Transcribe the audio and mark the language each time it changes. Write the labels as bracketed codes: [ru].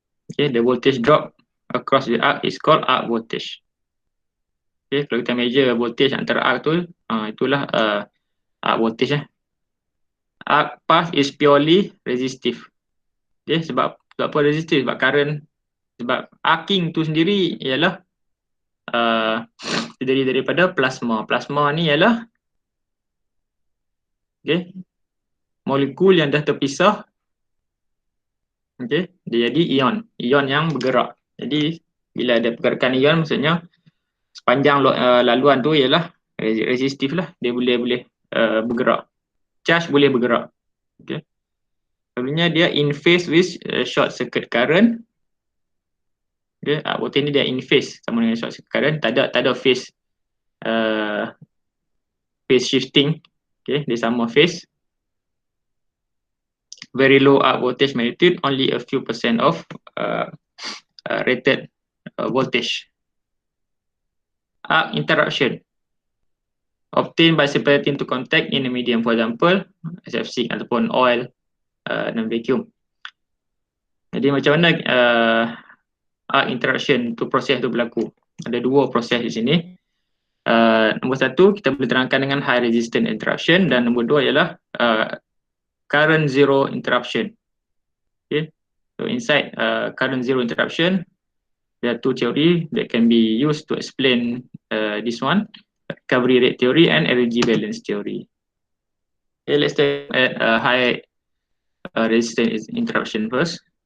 [en] Okay, the voltage drop across the arc is called arc voltage. [ms] Okay, kalau kita measure voltage antara arc tu, itulah arc voltage. [en] Arc path is purely resistive. [ms] Okay, sebab apa resistive? Sebab current, sebab arcing tu sendiri ialah terdiri daripada plasma. Plasma ni ialah molekul yang dah terpisah. Okay, dia jadi ion yang bergerak. Jadi bila ada pergerakan ion, maksudnya sepanjang laluan tu ialah resistif lah. Dia boleh bergerak. Charge boleh bergerak. Okay. Sebenarnya dia [en] in phase with short circuit current. [ms] Okay, voltage ni dia in phase sama dengan short circuit current. Tak ada phase shifting. Okay, dia sama phase. [en] Very low arc voltage magnitude, only a few percent of rated voltage. arc interruption obtained by separating two contact in a medium, for example SFC ataupun oil dan vacuum. [ms] Jadi macam mana arc interruption tu, proses tu berlaku? Ada dua proses di sini. Nombor satu, kita boleh terangkan dengan high resistance interruption, dan nombor dua ialah current zero interruption. [en] Okay, so inside current zero interruption, there are two theory that can be used to explain this one: recovery rate theory and energy balance theory. Okay, let's take at high resistance interruption first.